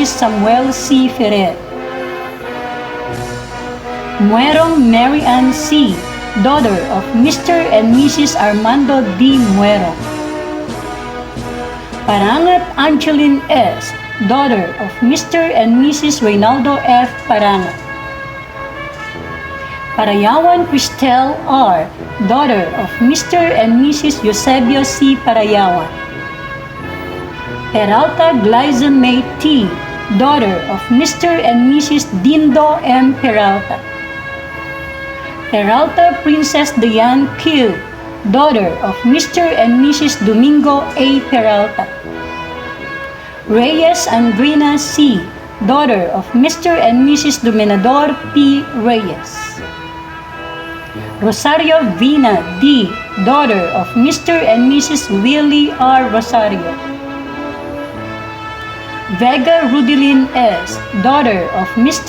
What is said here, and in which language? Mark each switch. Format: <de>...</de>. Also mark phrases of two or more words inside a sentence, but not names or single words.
<en>Samuel C. Ferrer. Muerong Mary Ann C., daughter of Mr. and Mrs. Armando D. Muerong. Parangat Angeline S., daughter of Mr. and Mrs. Reynaldo F. Parangat. Parayawan Cristel R., daughter of Mr. and Mrs. Eusebio C. Parayawan. Peralta Glyza May T., daughter of Mr. and Mrs. Dindo M. Peralta. Peralta Princess Diane Q., daughter of Mr. and Mrs. Domingo A. Peralta. Reyes Andrina C., daughter of Mr. and Mrs. Dominador P. Reyes. Rosario Vina D., daughter of Mr. and Mrs. Willie R. Rosario. Vega Rudilin S., daughter of Mr.</en>